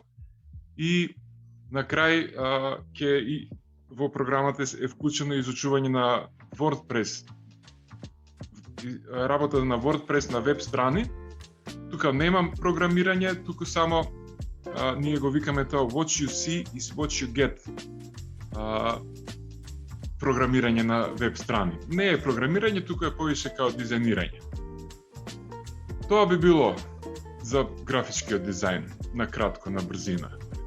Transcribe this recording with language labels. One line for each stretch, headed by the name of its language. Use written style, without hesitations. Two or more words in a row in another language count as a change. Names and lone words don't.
Macedonian: И на крај во програмата е вклучено изучување на WordPress, работа на WordPress на веб страни. Тука немам програмирање, туку само ние го викаме тоа
English: what you see is what you get.
Macedonian: Програмирање на веб страни. Не е програмирање, туку е повише као дизајнирање. Тоа би било за графичкиот дизајн, на кратко, на брзина.